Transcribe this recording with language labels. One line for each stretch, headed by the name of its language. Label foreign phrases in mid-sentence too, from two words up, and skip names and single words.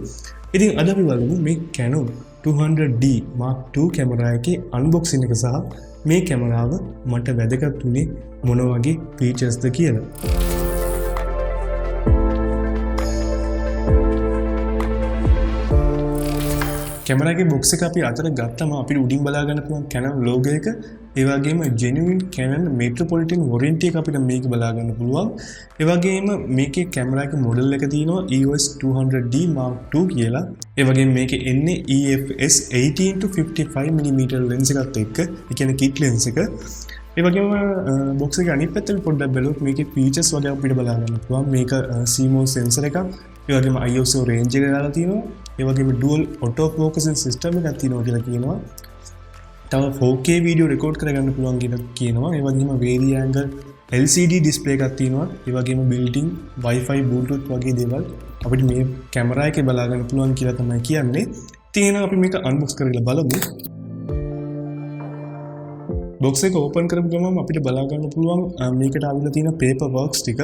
Sinhala: ඉතින් අද අපි බලමු මේ Canon 200D Mark II කැමරාව එකේ අන්බොක්සින් එක සහ මේ කැමරාව මට වැදගත් උනේ මොන වගේ ෆීචර්ස්ද කියලා. කැමරා එකේ බොක්ස් එක අපි අතට ගත්තම අපිට උඩින් බලා ගන්න පුළුවන්
English: Canon logo
Sinhala: එක, ඒ වගේම
English: genuine Canon metropolitan warranty
Sinhala: එක අපිට මේක බලා ගන්න පුළුවන්. ඒ වගේම මේකේ කැමරා එකේ මොඩල් එක තියෙනවා EOS 200D Mark II කියලා. ඒ වගේම මේකේ එන්නේ
English: EFS 18-55mm lens
Sinhala: එකත් එක්ක, ඒ කියන්නේ
English: kit lens
Sinhala: එක. ඒ වගේම බොක්ස් එකේ අනිත් පැත්තට පොඩ්ඩක් බලුවොත් මේකේ features වගේ අපිට බලා ගන්න පුළුවන්. මේක
English: CMOS sensor
Sinhala: එකක්, ඒ වගේම
English: ISO range
Sinhala: එක දාලා තියෙනවා. ඒ වගේම
English: dual auto focusing system
Sinhala: එකක් තියෙනවා කියලා කියනවා. තව 4K
English: video record
Sinhala: කරගන්න පුළුවන් කියලා කියනවා. ඒ වගේම
English: vari angle LCD display
Sinhala: එකක් තියෙනවා. ඒ වගේම
English: built-in Wi-Fi Bluetooth
Sinhala: වගේ දේවල් අපිට මේ කැමරා එකේ බලා ගන්න පුළුවන් කියලා තමයි කියන්නේ. ඉතින් එහෙනම් අපි මේක unbox කරලා බලමු. බොක්ස් එක ඕපන් කරපු ගමන් අපිට බලා ගන්න පුළුවන් මේකට ආවිලා තියෙන
English: paper works
Sinhala: ටික.